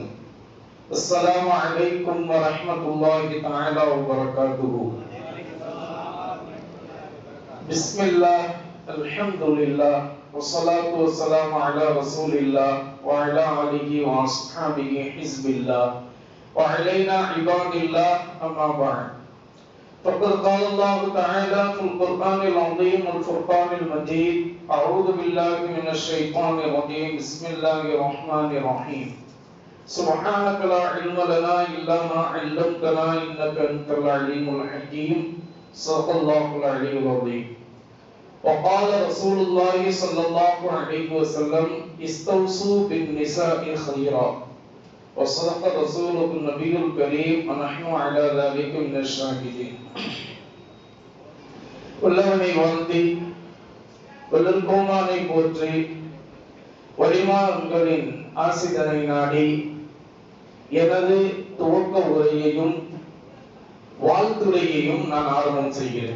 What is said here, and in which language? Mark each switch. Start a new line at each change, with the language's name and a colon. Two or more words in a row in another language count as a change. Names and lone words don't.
Arabic: السلام عليكم ورحمة الله تعالى وبركاته. بسم الله الحمد لله والصلاة والسلام على رسول الله وعلى آله وأصحابه حزب الله وعلينا عباد الله أما بعد. فقد قال الله تعالى في القرآن العظيم والفرقان المجيد: أعوذ بالله من الشيطان الرجيم بسم الله الرحمن الرحيم سبحانك لا علم لنا إلا ما علمتنا إنك أنت العليم الحكيم صدق الله العلي العظيم. وقال رسول الله صلى الله عليه وسلم: استوصوا بالنساء خيرا. وصدق رسوله النبي الكريم ونحن على ذلك من الشاهدين.
Tamil: வல்லவனை வாழ்த்தி வல்லல்கோமானை போற்றி வலிமான்களின் ஆசிதனை நாடி எனது துவக்க உரையையும் வாழ்த்துரையையும் நான் ஆரம்பம் செய்கிறேன்.